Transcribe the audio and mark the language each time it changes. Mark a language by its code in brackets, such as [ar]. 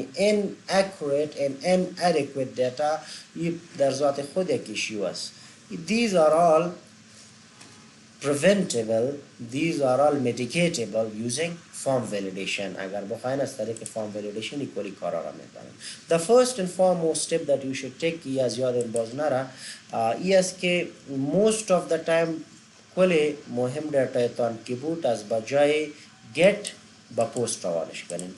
[fa] یعنی inaccurate and inadequate data در ذات خود یک issue است. [en] These are all preventable, these are all mitigatable using form validation. [fa] اگر بخواین از طریق form validation کلی کارا را میکنن. [en] The first and foremost step that you should take [fa] ای از یاد باز نره ای است که [en] most of the time [fa] کلی مهم دیتا تان کی بود از بجای get با پست روانش کنین.